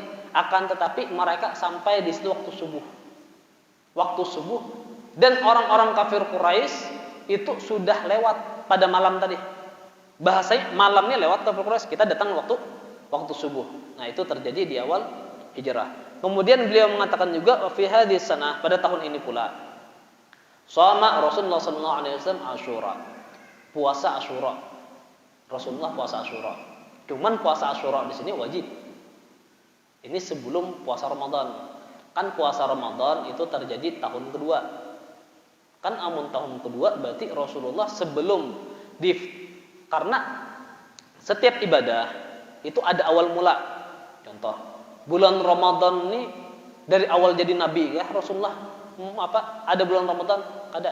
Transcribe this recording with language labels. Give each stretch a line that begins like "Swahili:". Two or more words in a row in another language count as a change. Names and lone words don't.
Indonesian: Akan tetapi mereka sampai di situ waktu subuh dan orang-orang kafir Quraisy itu sudah lewat pada malam tadi. Bahasanya malamnya lewat kafir Quraisy, kita datang waktu subuh. Nah, itu terjadi di awal hijrah. Kemudian beliau mengatakan juga
Arabic: في هذه السنة,
Indonesian: pada tahun ini pula shoma Rasulullah
Arabic: صلى الله عليه وسلم
Indonesian: Asyura. Puasa Asyura. Rasulullah puasa Asyura. Cuman puasa Asyura di sini wajib. Ini sebelum puasa Ramadan. Kan puasa Ramadan itu terjadi tahun kedua. Kan amun tahun kedua berarti Rasulullah karena setiap ibadah itu ada awal mula. Contoh, bulan Ramadan ini dari awal jadi nabi ya Rasulullah ada bulan Ramadan ada.